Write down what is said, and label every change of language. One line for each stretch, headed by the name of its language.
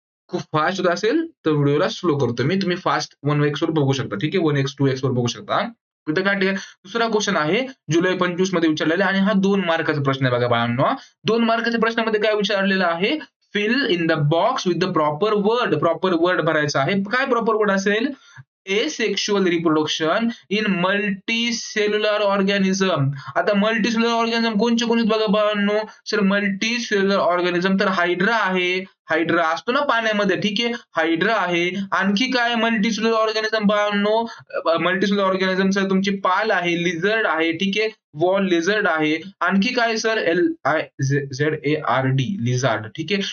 Marathi: खूप फास्ट असेल तर व्हिडिओला स्लो करतो मी, तुम्ही फास्ट 1x वर बघू शकता. ठीक आहे. 1x 2x वर बघू शकता. इथं काय दुसरा क्वेश्चन आहे जुलै 25 मध्ये विचारलेला आणि हा 2 मार्काचा प्रश्न आहे बघा बाळांनो. 2 मार्काच्या प्रश्नामध्ये काय विचारलेलं आहे,
English: Fill in the box with the proper word.
Marathi: Proper word भरायचा आहे. काय प्रॉपर वर्ड असेल,
English: asexual reproduction in multicellular organism.
Marathi: आता मल्टीसेल्युलर ऑर्गॅनिझम कोणते कोणते बघा बाळांनो. सर मल्टीसेल्युलर ऑर्गॅनिझम तर हायड्रा आहे. हायड्रा असतो ना पाण्यामध्ये. ठीक आहे. हायड्रा आहे. आणखी काय मल्टीसेल्युलर ऑर्गॅनिझम बाळांनो, मल्टीसेल्युलर ऑर्गॅनिझम सर तुमची पाल आहे, लिझर्ड आहे. ठीक आहे. वॉल लिझर्ड आहे. आणखी काय सर, LIZARD लिझार्ड. ठीक आहे.